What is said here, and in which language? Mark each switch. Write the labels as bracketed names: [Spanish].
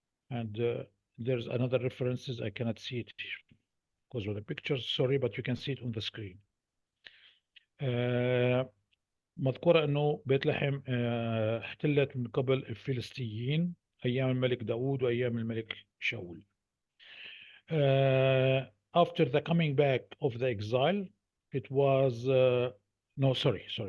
[English] And there's another references. I cannot see it because of the pictures. Sorry, but you can see it on the screen. [Arabic] مذكورة أنه بيت لحم احتلت من قبل الفلسطينيين أيام الملك داود وأيام الملك شاول. [English] After the coming back of the exile, it was I'm sorry.